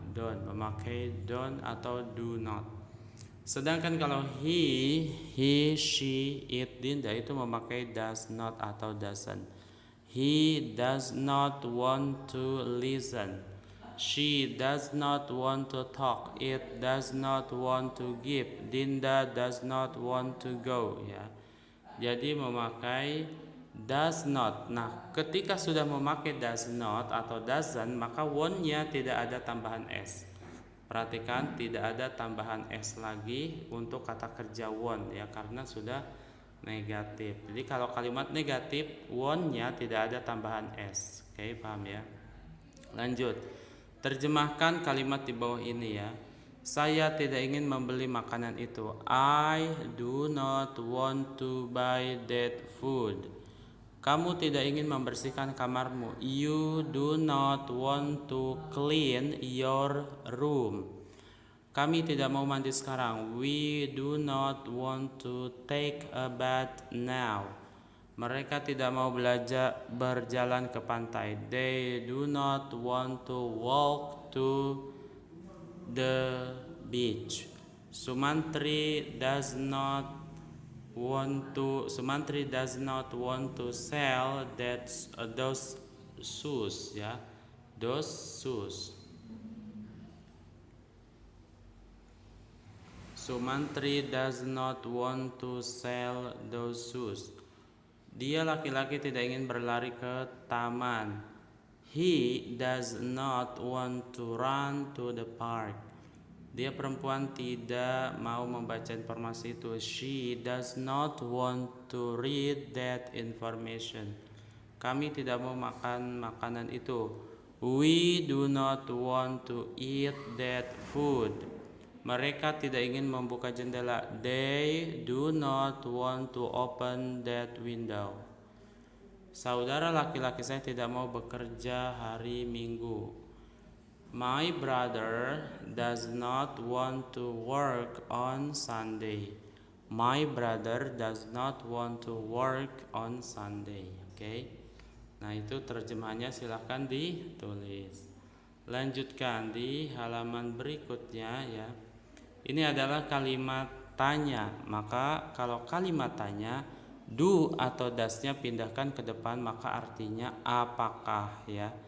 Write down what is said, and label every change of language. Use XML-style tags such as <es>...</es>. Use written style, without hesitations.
<id>Don't, memakai don't atau do not. Sedangkan kalau he, she, it, Dinda itu memakai does not atau doesn't.</id> <en>He does not want to listen. She does not want to talk. It does not want to give. Dinda does not want to go ya.</en> <id>Jadi memakai</id> <en>Does not.</en> <id>Nah, ketika sudah memakai does not atau doesn't, maka won't-nya tidak ada tambahan s. Perhatikan, tidak ada tambahan s lagi untuk kata kerja won't ya, karena sudah negatif. Jadi kalau kalimat negatif, won't-nya tidak ada tambahan s. Oke, paham ya? Lanjut. Terjemahkan kalimat di bawah ini ya. Saya tidak ingin membeli makanan itu.</id> <en>I do not want to buy that food.</en> <id>Kamu tidak ingin membersihkan kamarmu.</id> <en>You do not want to clean your room.</en> <id>Kami tidak mau mandi sekarang.</id> <en>We do not want to take a bath now.</en> <id>Mereka tidak mau berjalan ke pantai.</id> <en>They do not want to walk to the beach. Sumantri does not want to sell those shoes ya. Those shoes. Sumantri does not want to sell those shoes.</en> <id>Dia laki-laki tidak ingin berlari ke taman.</id> <en>He does not want to run to the park.</en> <id>Dia perempuan tidak mau membaca informasi itu.</id> <en>She does not want to read that information.</en> <id>Kami tidak mau makan makanan itu.</id> <en>We do not want to eat that food.</en> <id>Mereka tidak ingin membuka jendela.</id> <en>They do not want to open that window.</en> <id>Saudara laki-laki saya tidak mau bekerja hari Minggu.</id> <en>My brother does not want to work on Sunday. My brother does not want to work on Sunday.</en> <id>Oke. Nah, itu terjemahannya silahkan ditulis. Lanjutkan di halaman berikutnya ya. Ini adalah kalimat tanya. Maka kalau kalimat tanya, do atau does-nya pindahkan ke depan, maka artinya apakah ya.</id>